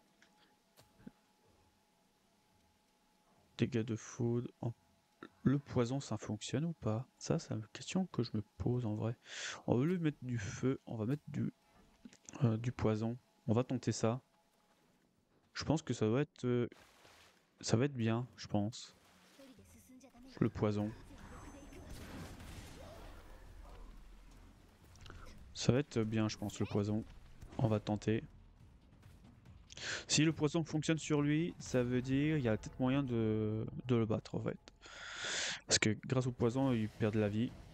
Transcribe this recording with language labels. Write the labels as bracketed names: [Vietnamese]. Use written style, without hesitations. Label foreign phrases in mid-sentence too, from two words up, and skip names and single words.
[French] Dégâts de foudre. Le poison, ça fonctionne ou pas? Ça, c'est une question que je me pose en vrai. On veut lui mettre du feu, on va mettre du poison. On va tenter ça. Je pense que ça va être bien, je pense. [Japanese] 一人で進んじゃダメよ。 [French] Le poison. [Japanese] 風は横で行くわ。 [French] Ça va être bien, je pense, le poison. On va tenter. Si le poison fonctionne sur lui, ça veut dire il y a peut-être moyen de le battre en fait. Parce que grâce au poison, il perd de la vie.